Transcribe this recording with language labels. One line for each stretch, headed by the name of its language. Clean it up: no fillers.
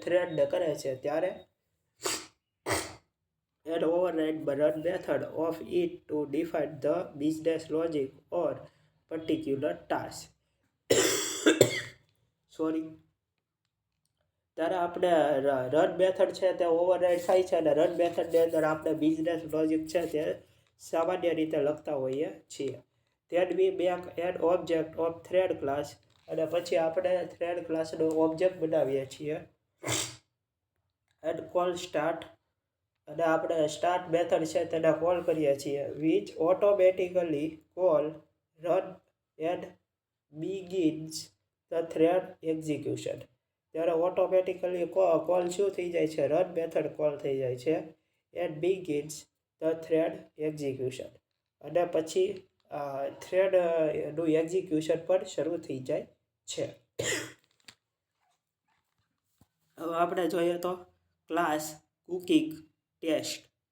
Gujarati: થ્રેડને કરે છે. ત્યારે
English: and override the run method of it to define the business logic or particular task.
Gujarati: Sorry, ત્યારે આપણે run method છે તે ઓવરરાઇડ થાય છે અને રન મેથડની અંદર આપણે બિઝનેસ લોજિક છે તે સામાન્ય રીતે લખતા હોઈએ છીએ.
English: then we make an object of thread class,
Gujarati: અને પછી આપણે થ્રેડ ક્લાસનો ઓબ્જેક્ટ બનાવીએ છીએ
English: and call start,
Gujarati: અને આપણે સ્ટાર્ટ મેથડ છે તેને કોલ કરીએ છીએ
English: which automatically call run and begins the thread execution.
Gujarati: ત્યારે ઓટોમેટિકલી કોલ શું થઈ જાય છે? રન મેથડ કોલ થઈ જાય છે
English: and begins the thread execution,
Gujarati: અને પછી થ્રેડનું એક્ઝિક્યુશન પણ શરૂ થઈ જાય છે. હવે આપણે જોઈએ તો ક્લાસ કુકિંગ ટેસ્ટ.